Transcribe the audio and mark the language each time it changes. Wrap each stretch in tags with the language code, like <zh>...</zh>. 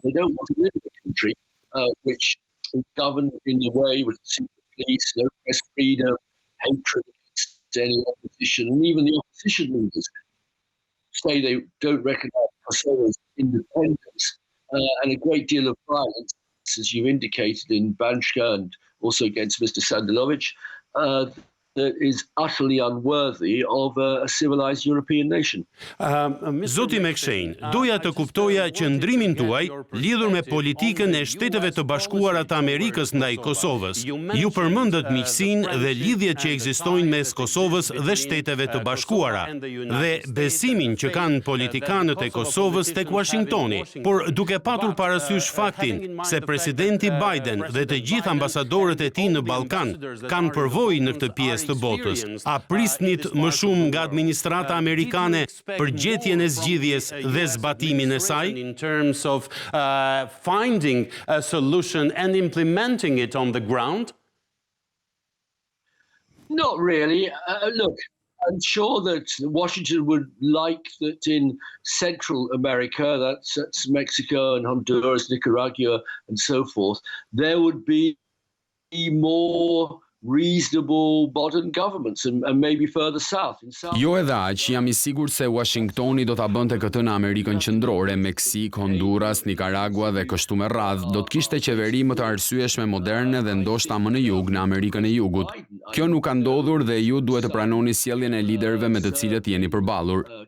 <en>They don't want to live in a country which is governed in a way with secret police, no press freedom, hatred against any opposition, and even the opposition leaders say they don't recognize Kosovo's independence, and a great deal of violence, as you indicated in Banjka and also against Mr. Sandulović, that is utterly unworthy of a civilized European nation.</en> <sq>Zoti McShane, doja të kuptoja qëndrimin tuaj lidhur me politikën e Shteteve të Bashkuara të Amerikës ndaj Kosovës. Ju përmendët miqësinë dhe lidhjet që ekzistojnë mes Kosovës dhe Shteteve të Bashkuara dhe besimin që kanë politikanët e Kosovës tek Washingtoni, por duke patur parasysh faktin se presidenti Biden dhe të gjithë ambasadorët e tij në Ballkan kanë përvojë në këtë pjesë të botës. A prisnit më shumë nga administrata amerikane për gjetjen e zgjidhjes dhe zbatimin e saj?</sq> <en>In terms of finding a solution and implementing it on the ground? Not really. Look, I'm sure that Washington would like that in Central America, that's Mexico and Honduras, Nicaragua and so forth, there would be more reasonable modern governments and maybe further south.</en> <sq>Jo edhe aq, jam I sigurt se Washingtoni do ta bënte këtë në Amerikën Qendrore, Meksik, Honduras, Nicaragua dhe kështu me radhë, do të kishte qeveri më të arsyeshme moderne dhe ndoshta më në jug në Amerikën e Jugut. Kjo nuk ka ndodhur dhe ju duhet të pranoni sjelljen e liderëve me të cilët jeni përballur.</sq>